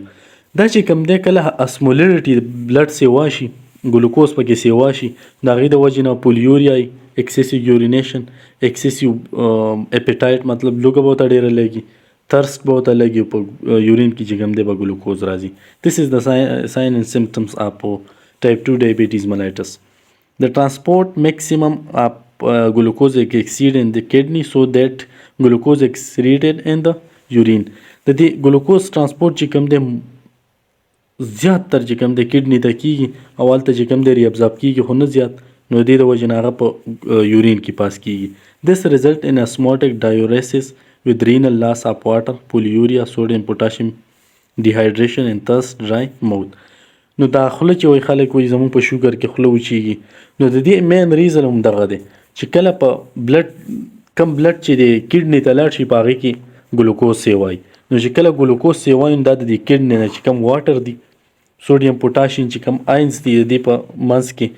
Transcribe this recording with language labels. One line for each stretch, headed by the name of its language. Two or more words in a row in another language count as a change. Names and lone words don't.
Pashto: دا چې کوم دی کله اسمولیرټي د بلډ سیوا شي، ګلوکوز پکې سیوا شي، د هغې د وجې نه پولیوریا وي،
English: excessive urination, excessive appetite,
Pashto: مطلب لوږه به ورته ډېره لګي، ترست به ورته لګي، په یورین کې چې کوم دی به ګلوکوز راځي.
English: This is the signs and symptoms of type 2 diabetes mellitus. the transport maximum of glucose exceed in the kidney so that glucose excreted in the urine.
Pashto: د دې ګلوکوز ترانسپورټ چې کوم دی زیات تر چې کوم دی کډني ته کیږي او هلته چې کوم دی ریابزاب کیږي، خو نه زیات، نو د دې د وجې نه هغه په یورین کې پاس کیږي.
English: This result in osmotic diuresis with renal loss of water, polyuria, sodium, potassium, dehydration and thus dry mouth.
Pashto: نو دا خوله چې وایي خلک وایي زموږ په شوګر کې خوله وچیږي، نو د دې
English: main reason
Pashto: هم دغه دی چې کله په بلډ کم بلډ چې دی کډني ته لاړ شي په هغې کې ګلوکوز سیوایي، نو چې کله ګلوکوز سیوایي نو دا د دې کډني نه چې کم واټر دی،
English: sodium potassium
Pashto: چې کم آینز دي د دې په منځ